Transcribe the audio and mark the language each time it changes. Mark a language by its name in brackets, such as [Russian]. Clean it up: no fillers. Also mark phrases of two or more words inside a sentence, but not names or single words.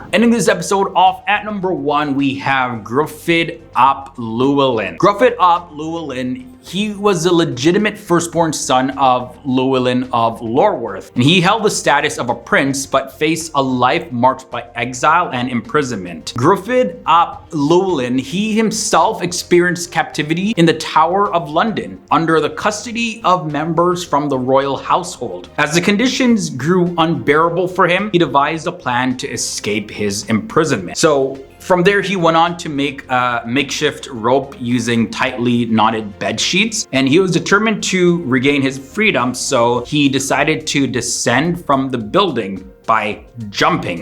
[English] Ending this episode off at number 1, we have Gruffydd ap Llywelyn. Gruffydd ap Llywelyn, he was a legitimate firstborn son of Llywelyn of Lorworth, and he held the status of a prince but faced a life marked by exile and imprisonment. Gruffydd ap Llywelyn, he himself experienced captivity in the Tower of London under the custody of members from the royal household. As the conditions grew unbearable for him, he devised a plan to escape his imprisonment. So from there, he went on to make a makeshift rope using tightly knotted bed sheets, and he was determined to regain his freedom, so he decided to descend from the building by jumping.